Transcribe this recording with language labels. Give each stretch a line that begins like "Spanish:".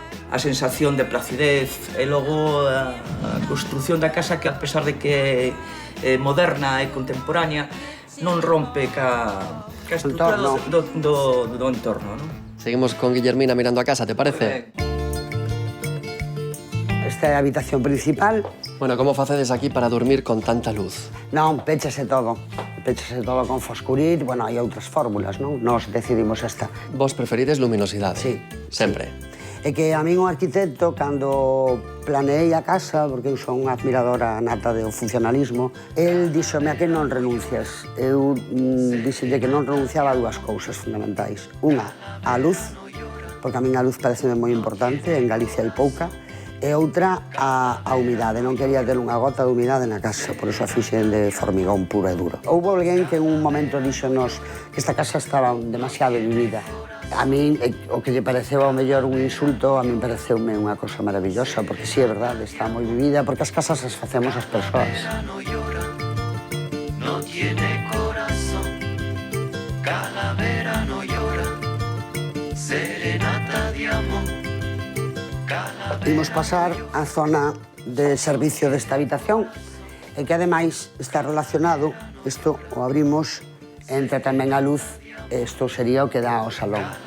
Galician: A sensación de placidez e logo a construción da casa que, a pesar de que é moderna e contemporánea, non rompe ca estrutura do entorno, non? Seguimos con Guillermina mirando a casa, te parece? Esta é a habitación principal. Bueno, como facedes aquí para dormir con tanta luz? Non, péchase todo. Péchase todo con foscurit. Bueno, hai outras fórmulas, non? Nós decidimos esta. Vos preferides luminosidade? Sí. Sempre? É que a min o arquitecto, cando planeei a casa, porque eu son unha admiradora nata do funcionalismo, el díxome a que non renuncias. Eu díxelle que non renunciaba a 2 cousas fundamentais. Unha, a luz, porque a min a luz parece moi importante, en Galicia hai pouca, e outra a humidade. Non quería ter unha gota de humidade na casa, por iso a fixen de formigón puro e duro. Houve alguén que en un momento díxonos que esta casa estaba demasiado vivida. A min, o que lle pareceu ao mellor un insulto, a min pareceume unha cosa maravillosa, porque sí, é verdade, está moi vivida, porque as casas as facemos as persoas.
Spanish: No tiene corazón, calavera no llora, serenata de amor.
Galician: Imos pasar á zona de servicio desta habitación e que ademais está relacionado, isto o abrimos, entra tamén a luz, isto sería o que dá ao salón.